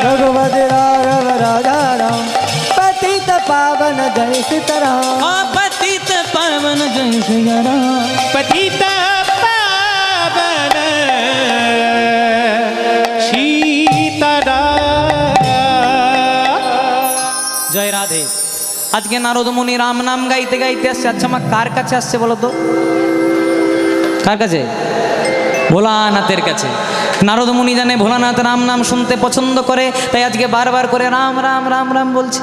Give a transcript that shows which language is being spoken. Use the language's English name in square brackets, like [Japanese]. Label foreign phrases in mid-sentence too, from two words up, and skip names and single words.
[Hindi] रघुपति राघव राजा राम, पतित पावन जय सीताराम। पतित पावन जय श्री राम। पतित पावन सीताराम। [Bangla] জয় রাধে। আজকে নারদ মুনি রাম নাম গাইতে গাইতে আসছে। আচ্ছা আমার কার কাছে আসছে বলো তো? কার কাছে? ভোলানাথের কাছে। নারদ মুনি জানে ভোলানাথ রাম নাম শুনতে পছন্দ করে, তাই আজকে বারবার করে রাম রাম রাম রাম বলছে।